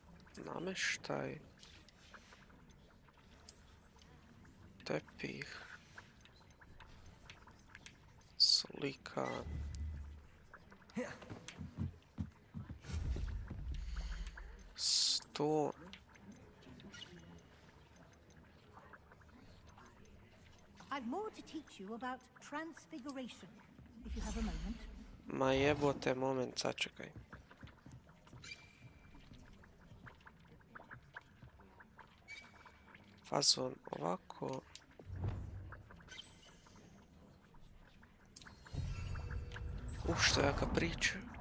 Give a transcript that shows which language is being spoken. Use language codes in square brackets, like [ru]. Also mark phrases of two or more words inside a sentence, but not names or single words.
[sr] namještaj, tepih, slika, sto, [en] I've more to teach you about transfiguration, if you have a moment. [sr] ma jebote, moment, sačekaj. Fazon ovako. Što jaka priča.